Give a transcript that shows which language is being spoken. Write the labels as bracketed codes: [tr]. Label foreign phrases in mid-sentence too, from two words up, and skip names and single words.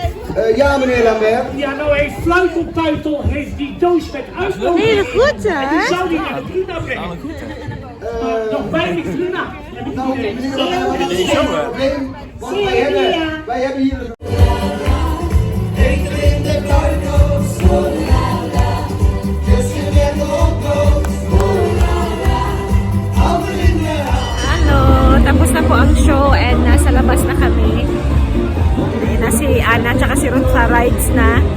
[nl] Ja, meneer Lambert. Ja, nou heeft Fluiteltuitel heeft die doos met uitnodiging. Heel goed, hè? Die zou die naar de Bruna brengen. Nog bij de Bruna. Heb ik Nou, idee. meneer Lambert, dat is geen probleem. Want wij hebben hier... [tl] Hello, tapos na po ang show and nasa labas na kami. Na si Ana tsaka si Ruth sa rides na.